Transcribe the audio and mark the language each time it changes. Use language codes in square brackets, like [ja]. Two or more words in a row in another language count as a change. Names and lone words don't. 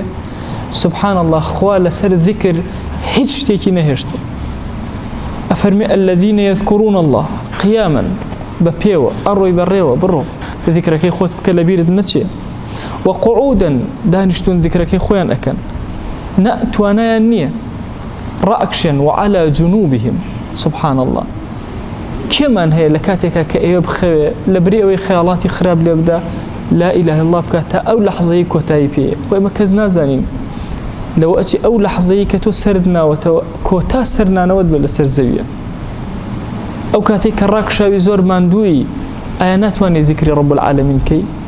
[ar] سبحان الله، [ckb] خوا لەسەر ذیکر هیچ شتێکی نەهێشتوە. ئەفەرمی [ar] الذین یذکرون الله قیاما، [ckb] بە پێوە ئەڕۆی بەڕێوە بڕۆ ذیکرەکەی خۆت بکە لە بیرت نەچێ، وقعودا دانیشتون ذیکرەکەی خۆیان ئەکەن، توانایان نییە، ڕائەکشێن [ar] وعلى جنوبهم. سبحان الله، [ckb] کێمان هەیە لە کاتێکا کە ئێوە بخەوێ لە بری ئەوەی خەیاڵاتی خراپ لێ بدا [ar] لا ئیلاهە ئیلا الله [ckb] بکات تا ئەو لەحزەی کۆتایی پێیە. خۆ ئێمە کەس نازانین لەوە ئەچی ئەو لەحزەی کە تۆ سەرت ناوەتەوە کۆتا سەرنانەوەت بێ لەسەر زەویە. ئەو کاتێک کە ڕاکشاوی زۆر ماندووی ئایا ناتوانێت ذیکری [ar] ڕەب العالەمین [ckb] بکەی؟